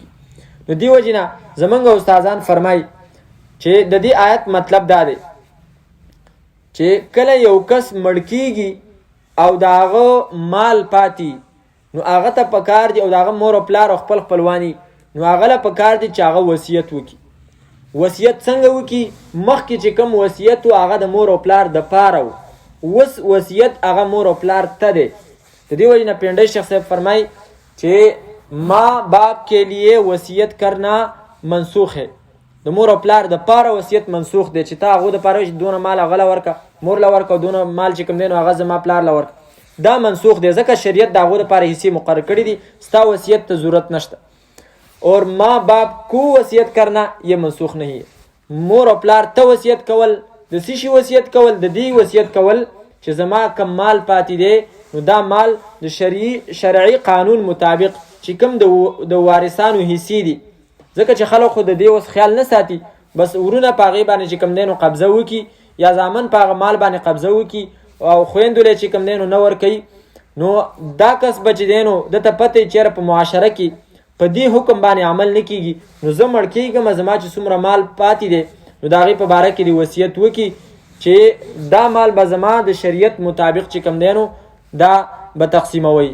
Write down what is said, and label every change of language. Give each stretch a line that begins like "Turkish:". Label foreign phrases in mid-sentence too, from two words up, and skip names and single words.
Pashto: نو دې وجې نه زمونږ استادان فرمایي چې د دې آیت مطلب دا دی چې کله یو کس مړ کېږي او د هغه مال پاتې، نو هغه ته پکار دی او د هغه مور او پلار او خپل خپلواني، نو هغه له پکار دی چې هغه وصیت وکړي. وصیت څنګه وکړي؟ مخکې چې کوم وصیت و هغه د مور او پلار دپاره و، اوس وصیت هغه مور او پلار ته دی. د دې وجې نه پینډۍ شیخ صاحب فرمایي چې
Urdu: ماں باپ کے لیے وصیت کرنا منسوخ ہے،
Pashto: د مور او پلار دپاره وصیت منسوخ دی چې تا هغو دپاره چې دونه مال هغه له ورکه، مور له ورکه، او دونه مال چې کوم دی نو هغه زما پلار له ورکه، دا منسوخ دی ځکه شریعت د هغو دپاره حصې مقرر کړي دي، ستا وصیت ته ضرورت نشته.
Urdu: اور ماں باپ کو وصیت کرنا یہ منسوخ نہیں ہے.
Pashto: مور او پلار ته وصیت کول د څه شي وصیت کول؟ د دې وصیت کول چې زما کم مال پاتې دی نو دا مال د شرعي قانون مطابق چې کوم د وارثانو حصې دي، ځکه چې خلک خو د دې اوس خیال نه ساتي، بس ورونه په هغې باندې چې کوم دی نو قبضه وکړي یا زامن په هغه مال باندې قبضه وکړي او خویندو له چې کوم دی نو نه ورکوي، نو دا کس به چې دی نو دته پته چېرې په معاشره کې په دې حکم باندې عمل نه کېږي، نو زه مړ کېږم زما چې څومره مال پاتې دی نو د هغې په باره کې د وصیت وکړي چې دا مال به زما د شریعت مطابق چې کوم دی نو دا به تقسیموي.